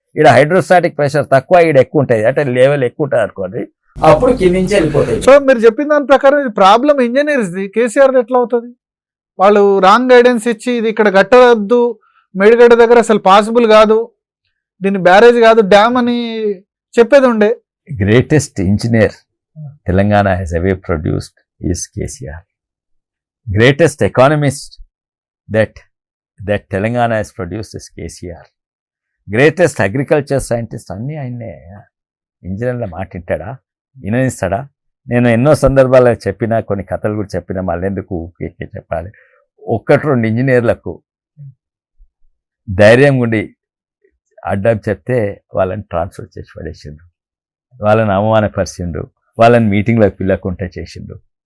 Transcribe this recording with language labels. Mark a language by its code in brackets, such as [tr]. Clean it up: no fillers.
[te] ఇక్కడ hydrostatic pressure తక్కువ, ఇక్కడ ఎక్కువ ఉంటుంది, అంటే లెవెల్ ఎక్కువ ఉంటుంది అనుకోండి, అప్పుడు కింద నుంచి వెళ్ళిపోతాయి. సో మీరు చెప్పిన దాని ప్రకారం ఇది ప్రాబ్లం ఇంజనీర్స్ది, కేసీఆర్ ఎట్లా అవుతుంది? వాళ్ళు రాంగ్ గైడెన్స్ ఇచ్చి ఇది ఇక్కడ కట్టవద్దు, మేడిగడ్డ దగ్గర అసలు పాసిబుల్ కాదు, దీన్ని బ్యారేజ్ కాదు డ్యామ్ అని చెప్పేది ఉండే. [en] Greatest engineer Telangana has ever produced is KCR. Greatest economist that Telangana has produced is KCR. Greatest agriculture scientist [te] అన్నీ ఆయన్నే. ఇంజనీర్ల మాట వింటాడా, విననిస్తాడా? నేను ఎన్నో సందర్భాల్లో చెప్పినా, కొన్ని కథలు కూడా చెప్పినా, మళ్ళీ ఎందుకు చెప్పాలి. 1-2 ఇంజనీర్లకు ధైర్యం ఉండి అడ్డం చెప్తే వాళ్ళని ట్రాన్స్ఫర్ చేసి పడేసిండు, వాళ్ళని అవమానపరిచిండు, వాళ్ళని మీటింగ్లకు పిల్లకుంటే చేసిండు.